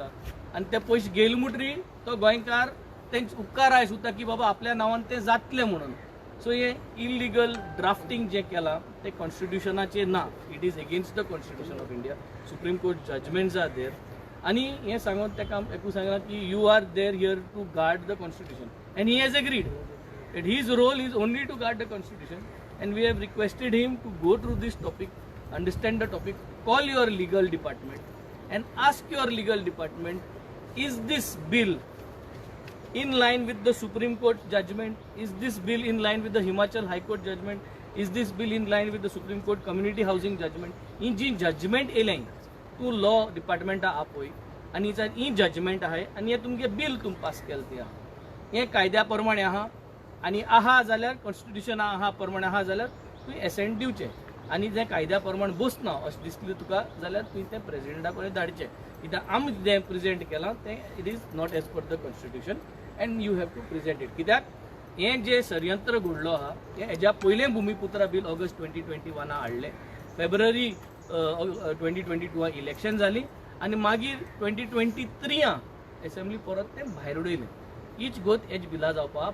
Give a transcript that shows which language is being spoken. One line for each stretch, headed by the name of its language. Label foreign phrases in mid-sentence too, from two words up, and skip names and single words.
Konkani: आणि ते पयशे घेयले म्हणटरी तो गोंयकार तेंचे उपकार आयज सुद्दां की बाबा आपल्या नांवान तें जातलें म्हणून. सो हे
English: illegal drafting
Konkani: जें केलां तें कॉन्स्टिट्युशनाचें ना,
English: it is against the constitution of India. Supreme Court judgments are there
Konkani: आणि हें सांगून ताका एकू सांगलां की
English: you are there here to guard the constitution and he has agreed that his role is only to guard the constitution, and we have requested him to go through this topic, understand the topic, call your legal department and ask your legal department, is this bill in line with the Supreme Court judgment, is this bill in line with the Himachal High Court judgment, is this bill in line with the Supreme Court community housing judgment.
Konkani: in जी judgment येयलें तूं
English: law department
Konkani: आपय आनी ही जजमेंट आहाय आणि हे तुमगे बिल तुम पास केलें तें आहा हें कायद्या प्रमाणे आहा आणि आहा जाल्यार कॉन्स्टिट्युशना आहा प्रमाणे आहा जाल्यार तुवें एसेंट दिवचें आणि जें कायद्या प्रमाणे बसना अशें दिसलें तुका जाल्यार तुवें तें प्रेसिडेंटा कडेन धाडचें. कित्याक आमी जें प्रेजेंट केलां तें
English: it is not as per the constitution and you have to present it.
Konkani: कित्याक हें जें षडयंत्र घडलो आहा हें हेज्या पयलें भुमिपुत्रा बील ऑगस्ट 2021 हाडलें. फेब्रुवारी 2022 इलेक्शन जाली आनी मागीर 2023 एसेंब्ली परत तें भायर उडयलें. हीच गोत हेज बिला जावपा.